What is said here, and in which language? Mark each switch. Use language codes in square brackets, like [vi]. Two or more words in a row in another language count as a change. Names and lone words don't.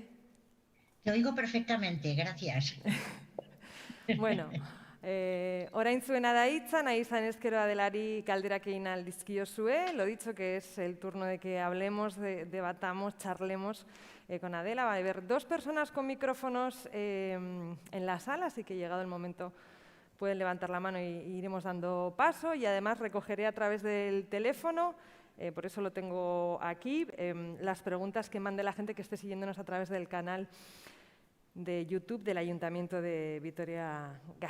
[es] Te oigo perfectamente, gracias. [eu] Bueno, orain zuena da hitza, nahi izan ezkero Adelari galderak egin ahal dizkiozue. [es] Lo dicho, que es el turno de que hablemos, debatamos, charlemos con Adela. Va a haber dos personas con micrófonos en la sala, así que llegado el momento pueden levantar la mano y iremos dando paso. Y además recogeré a través del teléfono, por eso lo tengo aquí, las preguntas que mande la gente que esté siguiéndonos a través del canal de YouTube del Ayuntamiento de Vitoria-Gasteiz.